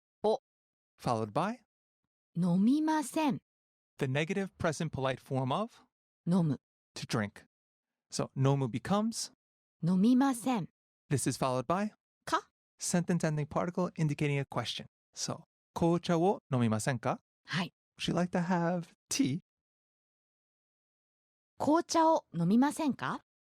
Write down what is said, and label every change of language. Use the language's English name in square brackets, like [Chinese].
[Japanese] を [English] followed by [Japanese] 飲みません [English] the negative present polite form of [Japanese] 飲む [English] to drink. So nomu becomes, [Japanese] 飲みません [English] this is followed by [Japanese] か [English] sentence ending particle indicating a question. [Japanese] So 紅茶を飲みませんか? はい [English] Would you like to have tea? [Japanese] 紅茶を飲みませんか?